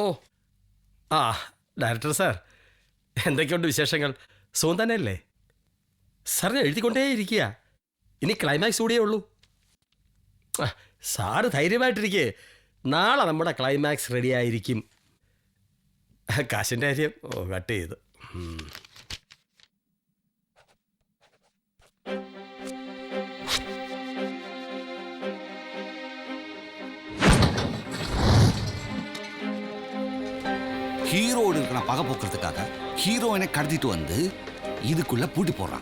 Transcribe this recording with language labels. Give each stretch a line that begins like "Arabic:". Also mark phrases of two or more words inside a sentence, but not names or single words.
Malayalam: ആ ഡയറക്ടർ സാർ, എന്തൊക്കെയുണ്ട് വിശേഷങ്ങൾ? സുഖം തന്നെയല്ലേ? സാറിന് എഴുതിക്കൊണ്ടേയിരിക്കുക. ഇനി ക്ലൈമാക്സ് കൂടിയേ ഉള്ളൂ. സാറ് ധൈര്യമായിട്ടിരിക്കേ, നാളെ നമ്മുടെ ക്ലൈമാക്സ് റെഡി ആയിരിക്കും. കാശിൻ്റെ കാര്യം കട്ട് ചെയ്ത്.
Tamil: ஹீரோடு இருக்கிற பகை போக்குறதுக்காக ஹீரோயினை கடத்திட்டு வந்து இதுக்குள்ள பூட்டி போடுறான்.